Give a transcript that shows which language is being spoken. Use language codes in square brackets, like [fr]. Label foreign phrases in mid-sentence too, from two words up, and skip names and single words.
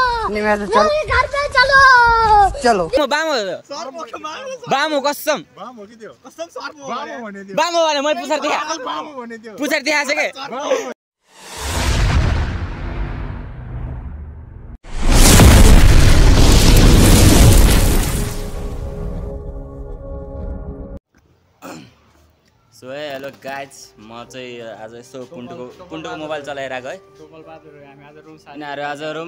[hi] नहीं मैं तो मेरे घर पे चलो। चलो [ne] बामो कसम बामो वाले मैले पुछार देखाएको के [en] so hello guys [ne] म चाहिँ आज यसो पुन्टुको मोबाइल चलाइरहेको है यिनीहरू आज रुम